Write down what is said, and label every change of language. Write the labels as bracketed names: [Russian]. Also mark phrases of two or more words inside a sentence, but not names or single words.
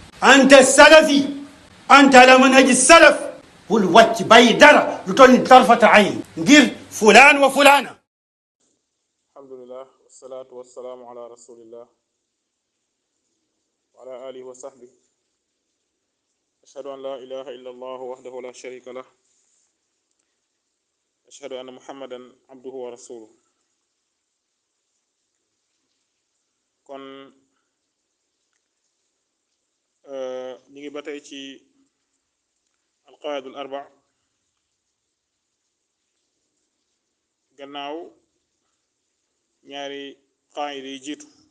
[Arabic] أنت السلفي، أنت على منهج السلف، [Wolof] bul wàcc bàyyi dara lu toll ni [Arabic] طرفة عين [Wolof] ngir [Arabic] فلان وفلانة. الحمد لله والصلاة والسلام على رسول الله وعلى آله وصحبه أشهد أن لا إله إلا الله وحده لا شريك له أشهد أن محمدا عبده ورسوله. [Wolof] kon ñi ngi ba tey ci [Arabic] القواعد الأربع [Wolof] gannaaw ñaari qaida yi jiitu